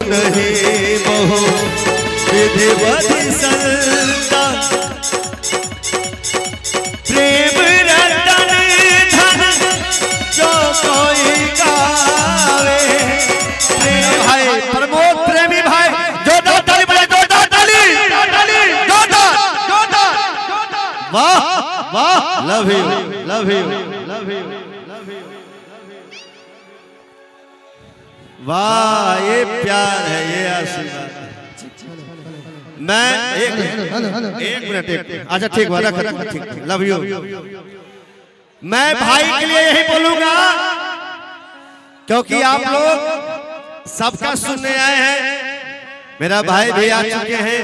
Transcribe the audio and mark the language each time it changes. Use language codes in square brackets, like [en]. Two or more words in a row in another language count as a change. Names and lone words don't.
[hi] नहीं बहु विधिवत संता प्रेम रतन धन जो कोई गावे। भाई प्रमोद प्रेमी भाई जोरदार ताली बजाए, जोरदार ताली, जोरदार। वाह वाह, [en] love you love you love you love you. [hi] वाह ये प्यार है, ये आशीर्वाद है। मैं एक मिनट अच्छा ठीक हुआ, रख ठीक, [en] love you. [hi] मैं भाई के लिए यही बोलूंगा क्योंकि आप लोग सबका सुनने आए हैं, मेरा भाई भी आ चुके हैं।